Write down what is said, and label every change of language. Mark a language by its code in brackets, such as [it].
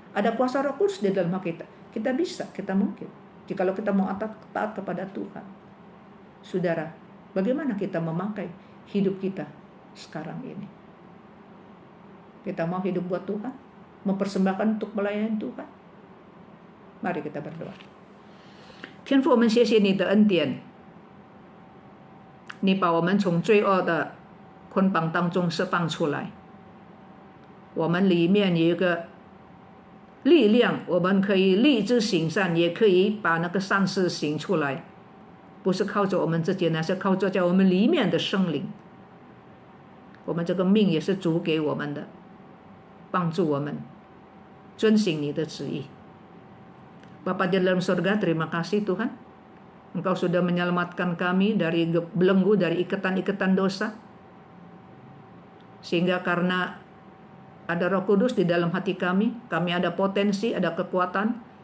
[id] Ada kuasa Roh Kudus di dalam hati kita. Kita bisa, kita mungkin. Jikalau kita mau taat kepada Tuhan. Saudara, bagaimana kita memakai hidup kita sekarang ini? Kita mau hidup buat Tuhan? Mempersembahkan untuk melayani Tuhan? Mari kita berdoa. [zh] 天父，我们谢谢你的恩典，你把我们从罪恶的捆绑当中释放出来。我们里面有一个力量，我们可以立志行善，也可以把那个善事行出来。不是靠着我们自己，乃是靠着在我们里面的圣灵。我们这个命也是主给我们的，帮助我们遵行你的旨意。 [id] Bapa di dalam surga, terima kasih Tuhan. Engkau sudah menyelamatkan kami dari belenggu, dari ikatan-ikatan dosa. Sehingga karena ada Roh Kudus di dalam hati kami ada potensi, ada kekuatan.